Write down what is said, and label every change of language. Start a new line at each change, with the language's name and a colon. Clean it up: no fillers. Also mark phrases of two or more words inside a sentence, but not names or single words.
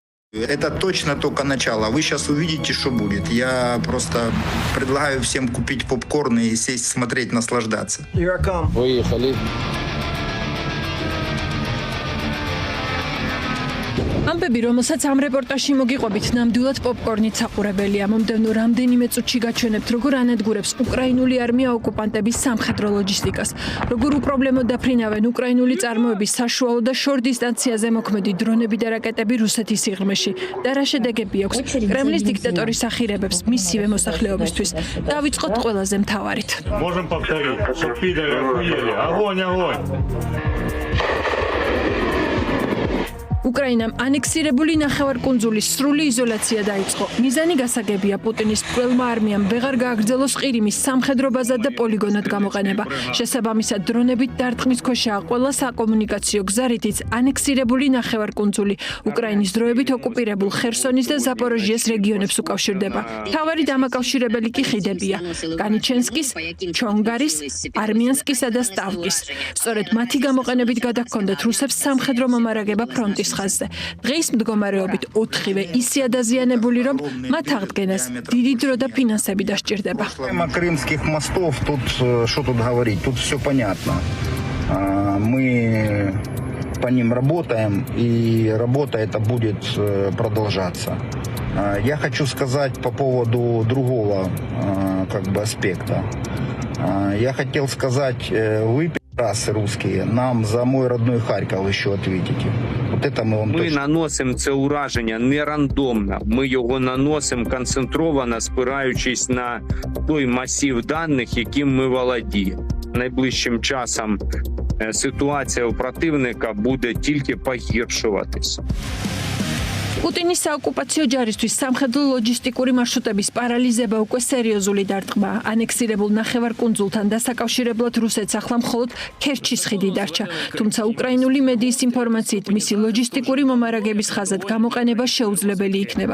Russian: Это точно только начало. Вы сейчас увидите, что будет. Я просто предлагаю всем купить попкорн и сесть, смотреть, наслаждаться. Выехали.
Georgian: ამბები, რომელსაც ამ რეპორტაჟში მოგიყვებით, ნამდვილად პოპკორნით საყურებელია. მომდევნო რამდენიმე წუთში გაჩვენებთ, როგორ ანადგურებს უკრაინული არმია ოკუპანტების სამხედრო ლოჯისტიკას, როგორ უპრობლემოდ დაფრინავენ უკრაინული წარმოების საშუალო და შორ დისტანციაზე მოქმედი დრონები და რაკეტები რუსეთის სიღრმეში და რა შედეგები აქვს კრემლის დიქტატორის ახირებებს მისივე მოსახლეობისთვის. დავიწყოთ ყველაზე მთავარით.
Russian: Можем повторить, что пидоры охуели. Огонь, огонь.
Georgian: უკრაინამ ანექსირებული ნახევარკუნძულის სრული იზოლაცია დაიწყო. მიზანი გასაგებია პუტინის მკვლელმა არმიამ ვეღარ გააგრძელოს ყირიმის სამხედრო ბაზად და პოლიგონად გამოყენება. შესაბამისად, დრონებით დარტყმის ქვეშაა ყველა საკომუნიკაციო გზა, რითიც ანექსირებული ნახევარკუნძული უკრაინის დროებით ოკუპირებულ ხერსონის და ზაპოროჟიეს რეგიონებს უკავშირდება. მთავარი დამაკავშირებელი კი ხიდებია: განიჩენსკის, ჩონგარის, არმიანსკისა და სტავკის. სწორედ მათი გამოყენებით გადაგქონდათ რუსებს სამხედრო მომარაგება ფრონტის ხაზზე. დღის მდგომარეობით 4-ვე ისე დაზიანებული, რომ მათ აღდგენას დიდი დრო და ფინანსები დასჭირდება.
Russian: Проблема крымских мостов, тут что тут говорить, тут все понятно. Мы по ним работаем, и работа эта будет продолжаться. Я хочу сказать по поводу другого аспекта. Я хотел сказать, вы, пидорасы русские, нам за мой родной Харьков еще ответите.
Ukrainian: Ми наносимо це ураження не рандомно, ми його наносимо концентровано, спираючись на той масив даних, яким ми володіємо. Найближчим часом ситуація у противника буде тільки погіршуватись.
Georgian: პუტინის საოკუპაციო ჯარისთვის სამხედრო ლოჯისტიკური მარშრუტების პარალიზება უკვე სერიოზული დარტყმაა. ანექსირებულ ნახევარკუნძულთან დასაკავშირებლად რუსეთს ახლა მხოლოდ ქერჩის ხიდი დარჩა. თუმცა უკრაინული მედიის ინფორმაციით მისი ლოჯისტიკური მომარაგების ხაზად გამოყენება შეუძლებელი იქნება.